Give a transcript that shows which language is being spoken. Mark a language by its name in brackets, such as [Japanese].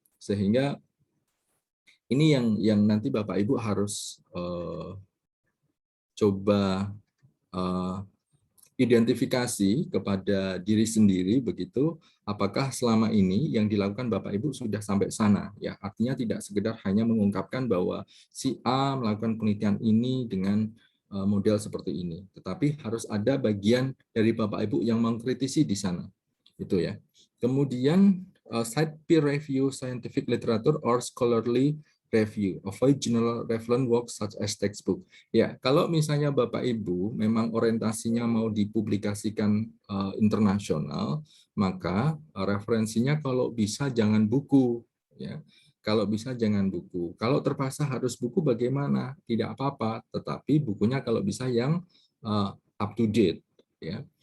[Indonesian] Sehingga ini yang nanti Bapak Ibu harus coba identifikasi kepada diri sendiri begitu, apakah selama ini yang dilakukan Bapak Ibu sudah sampai sana, ya. Artinya tidak sekedar hanya mengungkapkan bahwa si A melakukan penelitian ini dengan model seperti ini, tetapi harus ada bagian dari Bapak Ibu yang mengkritisi di sana. Itu, ya. Kemudian [English] cite peer review scientific literature or scholarly review, avoid general reference works such as textbook. [Indonesian] Ya, kalau misalnya Bapak Ibu memang orientasinya mau dipublikasikan internasional, maka referensinya kalau bisa jangan buku, ya. Kalau bisa jangan buku. Kalau terpaksa harus buku bagaimana? Tidak apa-apa, tetapi bukunya kalau bisa yang up to date, ya.